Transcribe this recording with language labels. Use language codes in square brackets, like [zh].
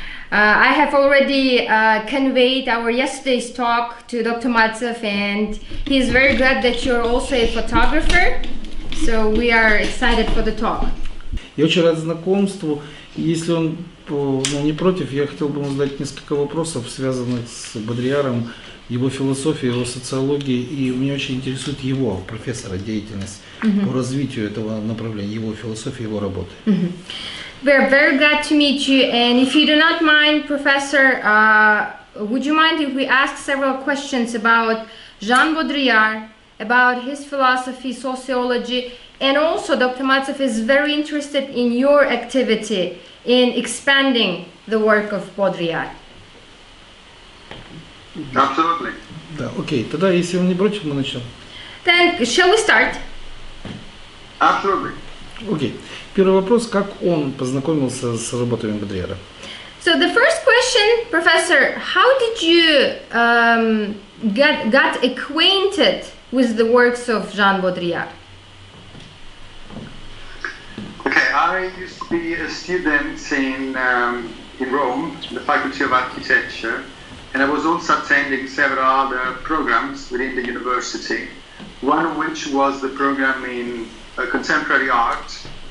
[en] I have already conveyed our yesterday's talk to Dr. Maltsev, and he is very glad that you're also a photographer. So we are excited for the talk. [ru] Я очень рад знакомству. Если он не против, я хотел бы ему задать несколько вопросов, связанных с Бодрийяром, его философией, его социологией, и меня очень интересует его, профессора, деятельность по развитию этого направления, его философии, его работы. [en] We're very glad to meet you, and if you do not mind, Professor, would you mind if we ask several questions about Jean Baudrillard, about his philosophy, sociology, and also Dr. Maltsev is very interested in your activity in expanding the work of Baudrillard. Absolutely. [ru] Да, окей. Тогда, если он не против, мы начнем. [en] Then, shall we start? Absolutely. [ru] Окей. Первый вопрос, как он познакомился с работами Бодрийяра? [en] So the first question, Professor, how did you got acquainted with the works of Jean Baudrillard? Okay, I used to be a student in Rome, the Faculty of Architecture, and I was also attending several other programs within the university, one of which was the program in contemporary art.